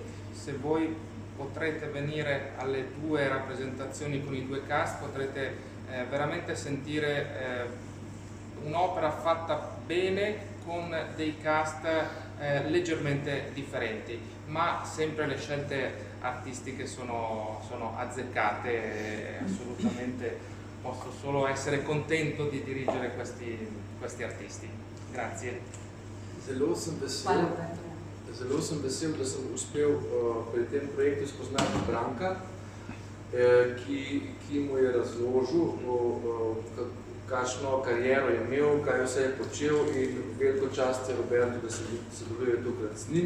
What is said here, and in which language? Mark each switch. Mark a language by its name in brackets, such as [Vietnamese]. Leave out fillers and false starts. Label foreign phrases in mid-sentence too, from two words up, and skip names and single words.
[Italian] Se voi potrete venire alle due rappresentazioni con i due cast potrete veramente sentire un'opera fatta bene con dei cast leggermente differenti, ma sempre le scelte artistiche sono azzeccate e assolutamente posso solo essere contento di dirigere questi artisti. Grazie. [Slovenian] Zelo sem vesel, da sem uspel pri tem projektu spoznati Branka, ki mu je razložil, kakšno kariero je imel, kaj vse je počel, in veliko čast je Roberto, da se sodeluje tukaj z njim.